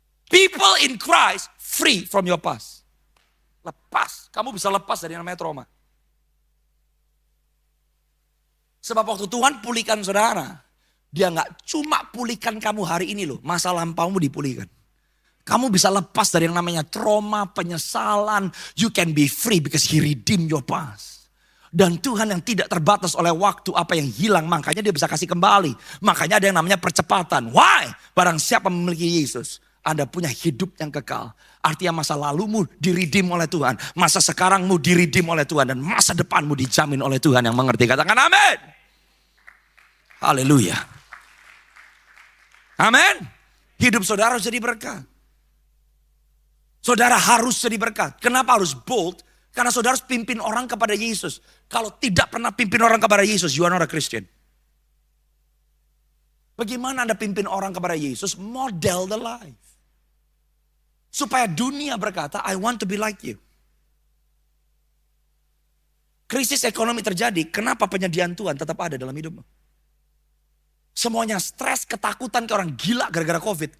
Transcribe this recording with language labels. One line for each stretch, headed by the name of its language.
English: People in Christ free from your past.
Indonesian: Lepas, kamu bisa lepas dari namanya trauma. Sebab waktu Tuhan pulihkan saudara, dia gak cuma pulihkan kamu hari ini loh, masa lampaumu dipulihkan. Kamu bisa lepas dari yang namanya trauma, penyesalan.
English: You can be free because he redeemed your past.
Indonesian: Dan Tuhan yang tidak terbatas oleh waktu apa yang hilang, makanya dia bisa kasih kembali. Makanya ada yang namanya percepatan. Why? Barang siapa memiliki Yesus, Anda punya hidup yang kekal. Artinya masa lalumu diredeem oleh Tuhan. Masa sekarangmu diredeem oleh Tuhan. Dan masa depanmu dijamin oleh Tuhan yang mengerti. Katakan amin. Haleluya. Amin. Hidup saudara harus jadi berkat. Saudara harus jadi berkat. Kenapa harus bold? Karena saudara harus pimpin orang kepada Yesus. Kalau tidak pernah pimpin orang kepada Yesus,
English: you are not a Christian.
Indonesian: Bagaimana Anda pimpin orang kepada Yesus?
English: Model the life.
Indonesian: Supaya dunia berkata,
English: I want to be like you.
Indonesian: Krisis ekonomi terjadi, kenapa penyediaan Tuhan tetap ada dalam hidupmu? Semuanya stres, ketakutan ke orang gila gara-gara COVID.